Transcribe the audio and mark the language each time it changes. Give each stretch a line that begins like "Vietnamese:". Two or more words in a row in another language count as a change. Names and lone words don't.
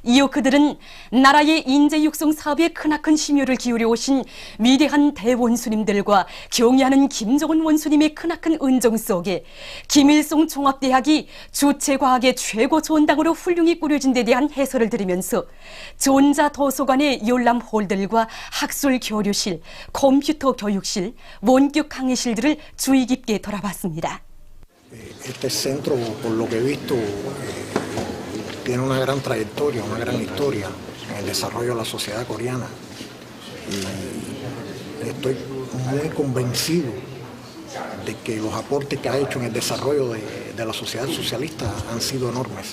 Korean: 이어 그들은 나라의 인재 육성 사업에 크나큰 심혈을 기울여 오신 위대한 대원수님들과 경의하는 김정은 원수님의 크나큰 은정 속에 김일성 종합대학이 주체과학의 최고 전당으로 훌륭히 꾸려진 데 대한 해설을 들으면서 전자도서관의 열람홀들과 학술 교류실, 컴퓨터 교육실, 원격 강의실들을 주의 깊게 돌아봤습니다.
Spanish: Este centro, por lo que he visto, tiene una gran trayectoria, una gran historia en el desarrollo de la sociedad coreana. Y estoy muy convencido de que los aportes que ha hecho en el desarrollo de la sociedad socialista han sido enormes.